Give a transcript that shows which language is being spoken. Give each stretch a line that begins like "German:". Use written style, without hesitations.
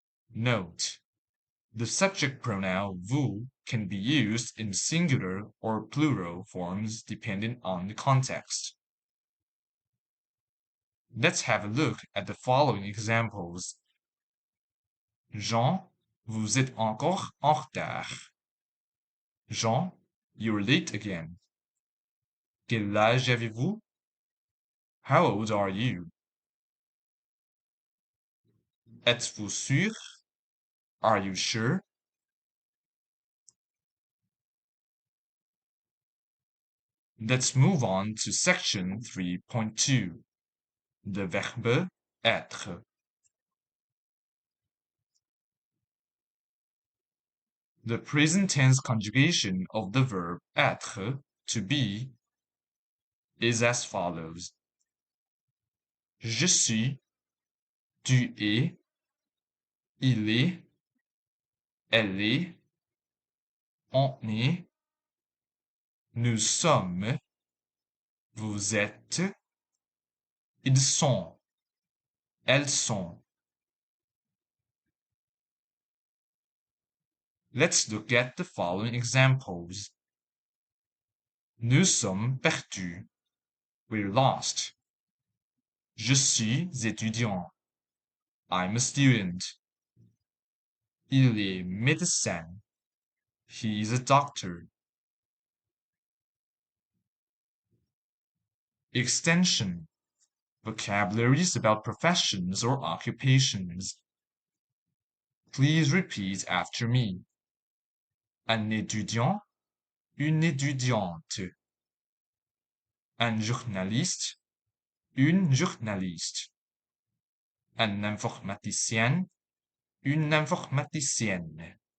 English: Note: the subject pronoun vous can be used in singular or plural forms depending on the context. Let's have a look at the following examples.
French: Jean, vous êtes encore en retard.
English: Jean, you're late again.
French: Quel âge avez-vous?
English: How old are you?
French: Êtes-vous sûr?
English: Are you sure? Let's move on to section 3.2, the verbe être. The present tense conjugation of the verb être, to be, is as follows.
French: Je suis, tu es, il est, elle est, on est, nous sommes, vous êtes, ils sont, elles sont.
English: Let's look at the following examples.
French: Nous sommes perdus.
English: We're lost.
French: Je suis étudiant.
English: I'm a student.
French: Il est médecin.
English: He is a doctor. Extension. Vocabularies about professions or occupations. Please repeat after me.
French: Un étudiant, une étudiante. Un journaliste, une journaliste. Un informaticien, une informaticienne.